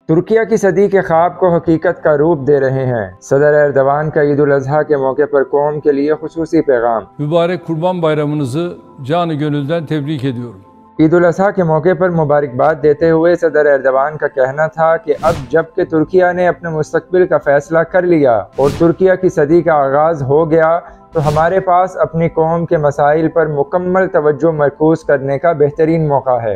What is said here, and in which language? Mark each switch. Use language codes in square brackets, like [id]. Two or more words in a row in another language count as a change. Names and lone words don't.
[ur] ترکیہ کی صدی کے خواب کو حقیقت کا روپ دے رہے ہیں۔ صدر ایردوان کا عید الاضحیٰ کے موقع پر قوم کے لیے خصوصی پیغام۔ [tr] Mübarek Kurban Bayramınızı canı gönülden tebrik ediyorum. [ur] عید الاضحیٰ کے موقع پر مبارکباد دیتے ہوئے صدر ایردوان کا کہنا تھا کہ اب جب کہ ترکیہ نے اپنے مستقبل کا فیصلہ کر لیا اور ترکیہ کی صدی کا آغاز ہو گیا تو ہمارے پاس اپنی قوم کے مسائل پر مکمل توجہ مرکوز کرنے کا بہترین موقع ہے۔